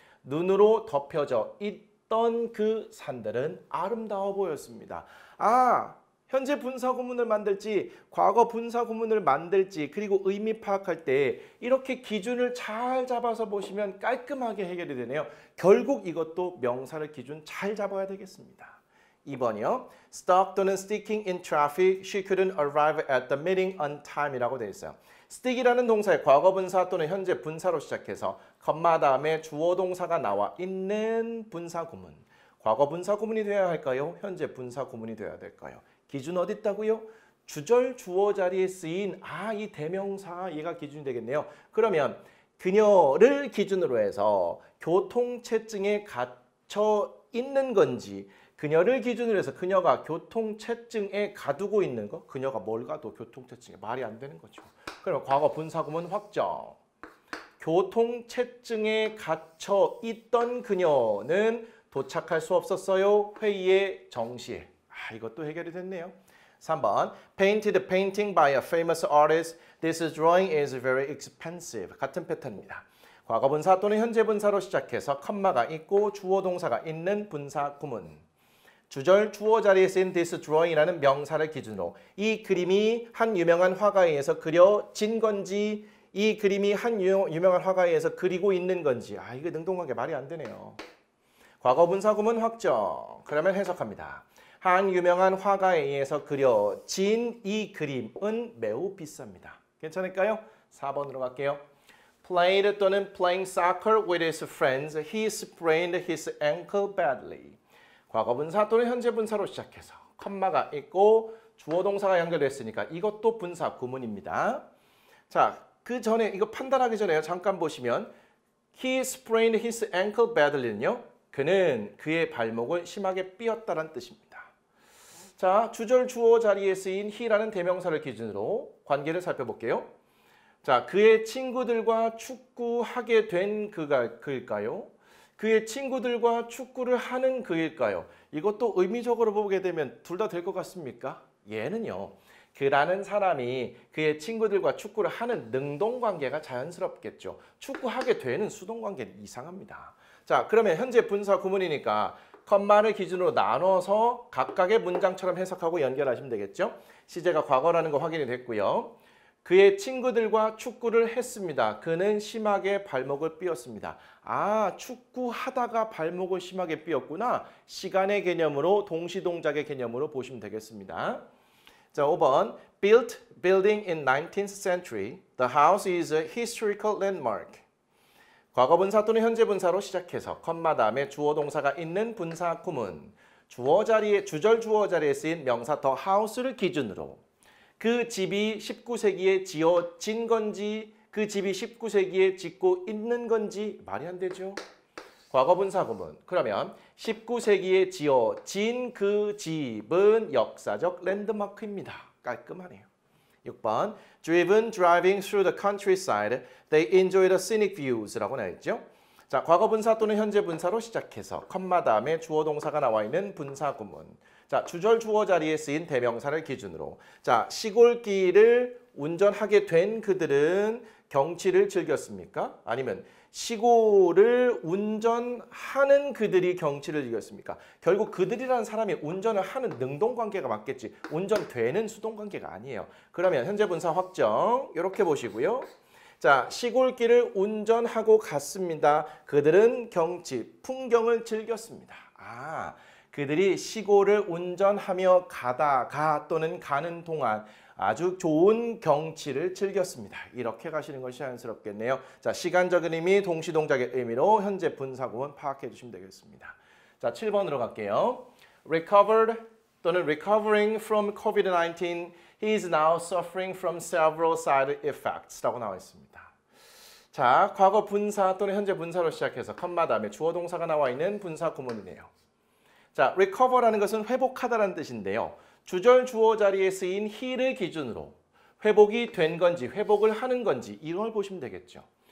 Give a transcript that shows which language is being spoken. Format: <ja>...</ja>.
<ko>눈으로 덮여져 있던 그 산들은 아름다워 보였습니다. 아, 현재 분사 구문을 만들지 과거 분사 구문을 만들지 그리고 의미 파악할 때 이렇게 기준을 잘 잡아서 보시면 깔끔하게 해결이 되네요. 결국 이것도 명사를 기준 잘 잡아야 되겠습니다. 2번이요.</ko> <en>Stuck</en> <ko>또는</ko> <en>sticking in traffic, she couldn't arrive at the meeting on time</en> <ko>이라고 되어 있어요. stick이라는 동사의 과거 분사 또는 현재 분사로 시작해서 컴마 다음에 주어 동사가 나와 있는 분사 구문. 과거 분사 구문이 되어야 할까요? 현재 분사 구문이 되어야 될까요? 기준 어디 있다고요? 주절 주어 자리에 쓰인 이 대명사 얘가 기준이 되겠네요. 그러면 그녀를 기준으로 해서 교통체증에 갇혀 있는 건지 그녀를 기준으로 해서 그녀가 교통체증에 가두고 있는 거 그녀가 뭘 가도 교통체증에 말이 안 되는 거죠. 그러면 과거 분사구문 확정. 교통체증에 갇혀 있던 그녀는 도착할 수 없었어요. 회의의 정시에. 이것도 해결이 됐네요. 3번.</ko> <en>Painted painting by a famous artist. This drawing is very expensive.</en> <ko>같은 패턴입니다. 과거 분사 또는 현재 분사로 시작해서 컴마가 있고 주어 동사가 있는 분사 구문. 주절 주어 자리에 쓰인</ko> <en>this drawing</en> <ko>이라는 명사를 기준으로 이 그림이 한 유명한 화가에 의해서 그려진 건지 이 그림이 한 유명한 화가에 의해서 그리고 있는 건지 이거 능동관계 말이 안 되네요. 과거 분사 구문 확정. 그러면 해석합니다. 한 유명한 화가에 의해서 그려진 이 그림은 매우 비쌉니다. 괜찮을까요? 4번으로 갈게요.</ko> <en>Played</en> <ko>또는</ko> <en>playing soccer with his friends, he sprained his ankle badly.</en> <ko>과거 분사 또는 현재 분사로 시작해서 컴마가 있고 주어 동사가 연결됐으니까 이것도 분사 구문입니다. 자, 그 전에 이거 판단하기 전에요. 잠깐 보시면</ko> <en>he sprained his ankle badly</en> <ko>는요. 그는 그의 발목을 심하게 삐었다는 뜻입니다. 자, 주절 주어 자리에 쓰인 he라는 대명사를 기준으로 관계를 살펴볼게요. 자, 그의 친구들과 축구하게 된 그일까요? 그의 친구들과 축구를 하는 그일까요? 이것도 의미적으로 보게 되면 둘 다 될 것 같습니까? 얘는요. 그라는 사람이 그의 친구들과 축구를 하는 능동관계가 자연스럽겠죠. 축구하게 되는 수동관계는 이상합니다. 자, 그러면 현재 분사 구문이니까 컴마를 기준으로 나눠서 각각의 문장처럼 해석하고 연결하시면 되겠죠. 시제가 과거라는 거 확인이 됐고요. 그의 친구들과 축구를 했습니다. 그는 심하게 발목을 삐었습니다. 축구하다가 발목을 심하게 삐었구나. 시간의 개념으로 동시동작의 개념으로 보시면 되겠습니다. 자, 5번.</ko> <en>Built building in 19th century. The house is a historical landmark.</en> <ko>과거 분사 또는 현재 분사로 시작해서 컴마 다음에 주어 동사가 있는 분사 구문. 주절 주어 자리에 쓰인 명사</ko> <en>the house</en> <ko>를 기준으로 그 집이 19세기에 지어진 건지 그 집이 19세기에 짓고 있는 건지 말이 안 되죠. 과거 분사 구문. 그러면 19세기에 지어진 그 집은 역사적 랜드마크입니다. 깔끔하네요. 6번.</ko> <en>Driven driving through the countryside, they enjoy the scenic views</en> <ko>라고 나와있죠. 자, 과거 분사 또는 현재 분사로 시작해서 컴마 다음에 주어 동사가 나와 있는 분사 구문. 자, 주절 주어 자리에 쓰인 대명사를 기준으로 자, 시골길을 운전하게 된 그들은 경치를 즐겼습니까? 아니면 시골을 운전하는 그들이 경치를 즐겼습니까? 결국 그들이라는 사람이 운전을 하는 능동관계가 맞겠지 운전되는 수동관계가 아니에요. 그러면 현재 분사 확정 이렇게 보시고요. 자, 시골길을 운전하고 갔습니다. 그들은 경치, 풍경을 즐겼습니다. 그들이 시골을 운전하며 가다가 또는 가는 동안 아주 좋은 경치를 즐겼습니다. 이렇게 가시는 것이 자연스럽겠네요. 자, 시간적인 의미, 동시동작의 의미로 현재 분사구문 파악해 주시면 되겠습니다. 자, 7번으로 갈게요.</ko> <en>Recovered</en> <ko>또는</ko> <en>recovering from COVID-19, he is now suffering from several side effects</en> <ko>라고 나와 있습니다. 자, 과거 분사 또는 현재 분사로 시작해서 컴마 다음에 주어 동사가 나와 있는 분사 구문이네요. 자, recover라는 것은 회복하다라는 뜻인데요. 주절 주어 자리에 쓰인 he를 기준으로 회복이 된 건지 회복을 하는 건지 이걸 보시면 되겠죠.</ko>